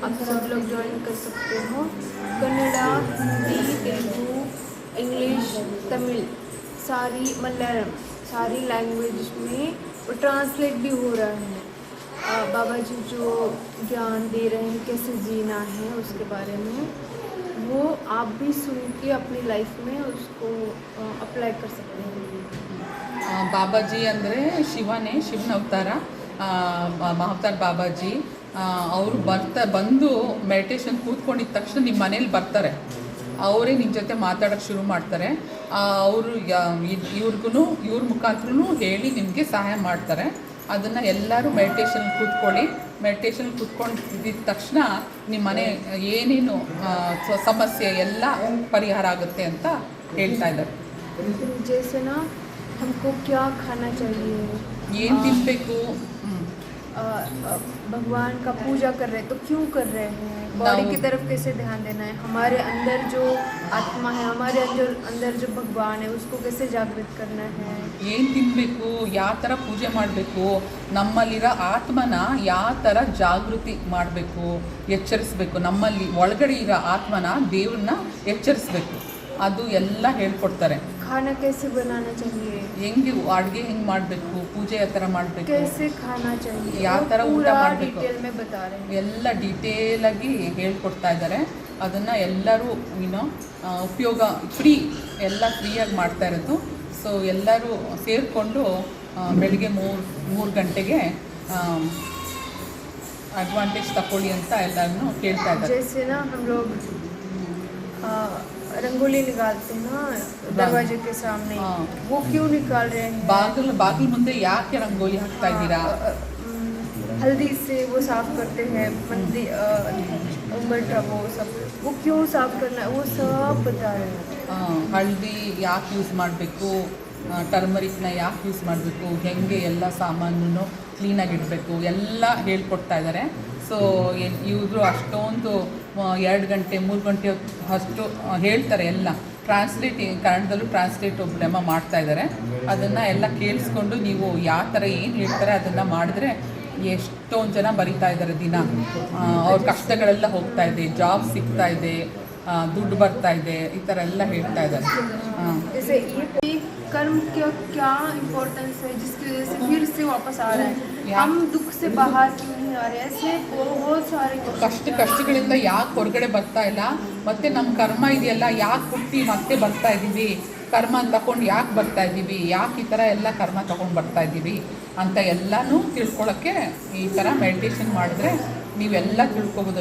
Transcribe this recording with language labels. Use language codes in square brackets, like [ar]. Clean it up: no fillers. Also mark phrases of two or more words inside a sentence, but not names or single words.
[hi] आप सब लोग ज्वाइन कर सकते हो। कन्नड़ा, हिंदी, तेलुगु, इंग्लिश, तमिल, सारी मलयालम, सारी लैंग्वेज में वो ट्रांसलेट भी हो रहा है। बाबा जी जो ज्ञान दे रहे हैं कैसे जीना है उसके बारे में, वो आप भी सुन के अपनी लाइफ में उसको अप्लाई कर सकते हैं। [kn] ಬಾಬಾಜಿ ಅಂದರೆ ಶಿವನ ಅವತಾರ, ಮಹಾವತಾರ್ ಬಾಬಾಜಿ. ಅವರು ಬಂದು ಮೆಡಿಟೇಷನ್ ಕೂತ್ಕೊಂಡಿದ್ದ ತಕ್ಷಣ ನಿಮ್ಮ ಮನೇಲಿ ಬರ್ತಾರೆ. ಅವರೇ ನಿಮ್ಮ ಜೊತೆ ಮಾತಾಡೋಕ್ಕೆ ಶುರು ಮಾಡ್ತಾರೆ. ಅವರು ಇವ್ರ ಮುಖಾಂತರನೂ ಹೇಳಿ ನಿಮಗೆ ಸಹಾಯ ಮಾಡ್ತಾರೆ. ಅದನ್ನು ಎಲ್ಲರೂ ಮೆಡಿಟೇಷನ್ ಕೂತ್ಕೊಂಡಿದ್ದ ತಕ್ಷಣ ನಿಮ್ಮ ಮನೆ ಏನೇನು ಸಮಸ್ಯೆ ಎಲ್ಲ ಪರಿಹಾರ ಆಗುತ್ತೆ ಅಂತ ಹೇಳ್ತಾ ಇದ್ದಾರೆ. [hi] जैसे ना हमको क्या खाना चाहिए, [kn] ಏನು ತಿನ್ನಬೇಕು, [hi] भगवान का पूजा कर रहे हैं तो क्यों कर रहे हैं, बॉडी की तरफ कैसे ध्यान देना है, हमारे अंदर जो आत्मा है, हमारे अंदर जो भगवान है उसको कैसे जागृत करना है, [kn] ಏನು ತಿನ್ನಬೇಕು, ಯಾವ ಥರ ಪೂಜೆ ಮಾಡಬೇಕು, ನಮ್ಮಲ್ಲಿರೋ ಆತ್ಮನ ಯಾವ ಥರ ಜಾಗೃತಿ ಮಾಡಬೇಕು, ಎಚ್ಚರಿಸಬೇಕು, ನಮ್ಮಲ್ಲಿ ಒಳಗಡೆ ಇರೋ ಆತ್ಮನ ದೇವ್ರನ್ನ ಎಚ್ಚರಿಸಬೇಕು, ಅದು ಎಲ್ಲ ಹೇಳ್ಕೊಡ್ತಾರೆ. [hi] खाना कैसे बनाना चाहिए, [kn] ಹೆಂಗೆ ಅಡುಗೆ ಹೆಂಗೆ ಮಾಡಬೇಕು, ಪೂಜೆ ಯಾವ ಥರ ಮಾಡಬೇಕು, [hi] कैसे खाना चाहिए, [kn] ಯಾವ ಥರ ಊಟ ಮಾಡಬೇಕು, [hi] डिटेल में बता रहे हैं. [kn] ಎಲ್ಲ ಡೀಟೇಲಾಗಿ ಹೇಳ್ಕೊಡ್ತಾ ಇದ್ದಾರೆ. ಅದನ್ನು ಎಲ್ಲರೂ ಉಪಯೋಗ ಫ್ರೀಯಾಗಿ ಮಾಡ್ತಾ ಇರೋದು. ಸೊ ಎಲ್ಲರೂ ಸೇರಿಕೊಂಡು ಬೆಳಿಗ್ಗೆ 3 ಗಂಟೆಗೆ ಅಡ್ವಾಂಟೇಜ್ ತಗೊಳ್ಳಿ ಅಂತ ಎಲ್ಲರನ್ನೂ ಕೇಳ್ತಾ ಇದ್ದಾರೆ. [hi] जैसे ना हम लोग रंगोली निकालते हैं ना दरवाजे के सामने, वो क्यों निकाल रहे हैं, [kn] ಬಾಗಿಲು ಮುಂದೆ ಯಾಕೆ ರಂಗೋಲಿ ಹಾಕ್ತಾ ಇದ್ದೀರಾ, [hi] हल्दी से वो साफ करते हैं मंदिर उमरठा, वो क्यों साफ करना है वो सब बता रहे हैं. [kn] ಹಳದಿ ಯಾಕೆ ಯೂಸ್ ಮಾಡಬೇಕು, ಟರ್ಮರಿಕ್ನ ಯಾಕೆ ಯೂಸ್ ಮಾಡಬೇಕು, ಹೇಗೆ ಎಲ್ಲ ಸಾಮಾನು ಕ್ಲೀನಾಗಿ ಇಡಬೇಕು ಎಲ್ಲ ಹೇಳ್ಕೊಡ್ತಾ ಇದ್ದಾರೆ. ಸೊ ಇವರು ಅಷ್ಟೊಂದು 2 ಗಂಟೆ 3 ಗಂಟೆ ಅಷ್ಟು ಹೇಳ್ತಾರೆ. ಎಲ್ಲ ಕನ್ನಡದಲ್ಲೂ ಟ್ರಾನ್ಸ್ಲೇಟ್ ಒಬ್ಬರಮ್ಮ ಮಾಡ್ತಾ ಇದ್ದಾರೆ. ಅದನ್ನು ಎಲ್ಲ ಕೇಳಿಸ್ಕೊಂಡು ನೀವು ಯಾವ ಥರ ಏನು ಹೇಳ್ತಾರೆ ಅದನ್ನು ಮಾಡಿದ್ರೆ ಎಷ್ಟೊಂದು ಜನ ಬರಿತಾ ಇದ್ದಾರೆ ದಿನ. ಅವ್ರ ಕಷ್ಟಗಳೆಲ್ಲ ಹೋಗ್ತಾ ಇದೆ, ಜಾಬ್ ಸಿಗ್ತಾ ಇದೆ, ದುಡ್ಡು ಬರ್ತಾ ಇದೆ, ಈ ಥರ ಎಲ್ಲ ಹೇಳ್ತಾ ಇದ್ದಾರೆ. [hi] जैसे ये कर्म क्या इम्पोर्टेंस है जिसकी वजह से फिर से वापस आ रहा है, हम दुख से बाहर क्यों नहीं आ रहे, ऐसे बहुत सारे [kn] ಕಷ್ಟಗಳಿಂದ ಯಾಕೆ ಹೊರಗಡೆ ಬರ್ತಾ ಇಲ್ಲ, ಮತ್ತು ನಮ್ಮ ಕರ್ಮ ಇದೆಯಲ್ಲ ಯಾಕೆ ಹುಟ್ಟಿ ಮತ್ತೆ ಬರ್ತಾ ಇದ್ದೀವಿ, ಕರ್ಮ ತಗೊಂಡು ಯಾಕೆ ಬರ್ತಾ ಇದ್ದೀವಿ, ಯಾಕೆ ಈ ಥರ ಎಲ್ಲ ಕರ್ಮ ತಗೊಂಡು ಬರ್ತಾ ಇದ್ದೀವಿ ಅಂತ ಎಲ್ಲನೂ ತಿಳ್ಕೊಳ್ಳೋಕ್ಕೆ ಈ ಥರ ಮೆಡಿಟೇಷನ್ ಮಾಡಿದ್ರೆ ನೀವೆಲ್ಲ ತಿಳ್ಕೊಬೋದು.